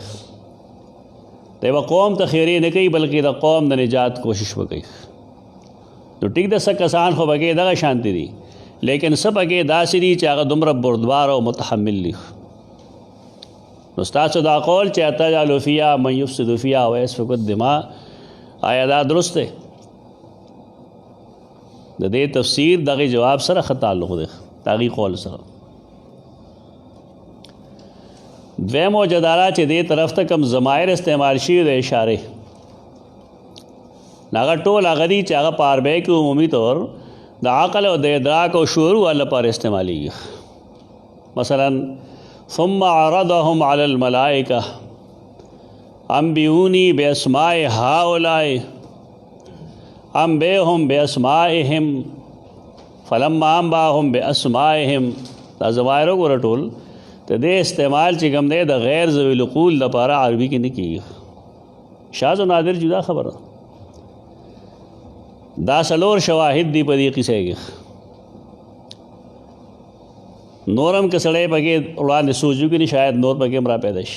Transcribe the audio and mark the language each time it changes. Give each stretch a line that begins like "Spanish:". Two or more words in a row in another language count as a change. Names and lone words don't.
Pashto: دی به قوم ته خیرې نه کوي بلکې د قوم د نجات کوشش وکړي. نو ټیک د څه کسان خو پکې دغه شانتي دي، لیکن څه پکې داسې دي چې هغه دومره بردبار او متحمل دي. نو ستاسو دا قول چې
Arabic: اتجعل فیها من یفسد فیها ویسفک الدماء،
Pashto: آیا دا درست دی؟ د دې تفسیر دغه جواب سره ښه تعلق دی، دغه قول سره. دویم وجدارا چې دې طرف ته کم ضمایر استعمال شي د اشارې، هغه ټول هغه دي چې هغه په عربی کې عمومي طور د عقل او د ادراک او شعور والا پر استعمالیږي.
Arabic: مثلا ثم عرضهم على الملائکه انبئونی باسماء هؤلاء انبئهم باسمائهم فلما انبأهم باسمائهم.
Pashto: دا ظواهر وګوره ټول ته دې استعمال چې کوم دی د
Arabic: غیر ذوی العقول
Pashto: لپاره عربي کې نه کېږي.
Arabic: شاذ و نادر
Pashto: جدا خبره. دا څلور شواهد دی په دې قصې کې. نورم که سړی پکې وړاندې سوچ وکړي شاید نور پکې هم را پیدا شي.